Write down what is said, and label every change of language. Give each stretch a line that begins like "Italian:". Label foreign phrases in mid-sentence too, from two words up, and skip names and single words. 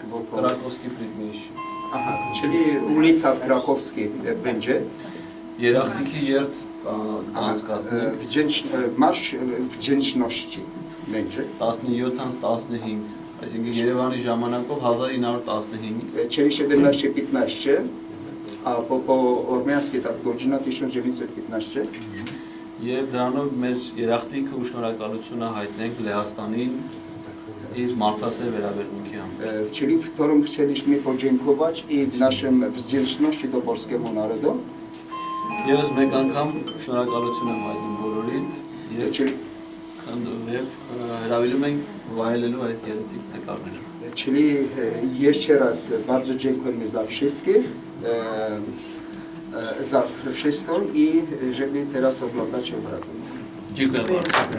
Armenian: Կրակովսկի Պրիդմեշչի,
Polish: aha, czyli ulica w Krakowskiej będzie.
Armenian: Երախտիկի երթ անցկացնի
Polish: Marsz wdzięczności będzie.
Armenian: 17-15, այսինքն Երևանի ժամանակով 1915,
Polish: Czyli 17:15, a po ormiańskiej tak godzina 19:15.
Armenian: եւ դրանով մեր երախտիկը ու շնորհակալությունը հայտնենք Լեհաստանին իր մարդասեր վերաբերմունքի համար։
Polish: Czyli w którym chcieliśmy podziękować i w naszym wdzięczności do polskiego narodu.
Armenian: Եվս մեկ անգամ շնորհակալություն եմ հայտնում բոլորիդ եւ
Polish: Czyli,
Armenian: հրավիրում ենք վայելելու այս երեցիկ նկարները։
Polish: czyli jeszcze raz bardzo dziękujemy za wszystkich, za wszystko i żeby teraz oglądać obrazem. Dziękuję bardzo.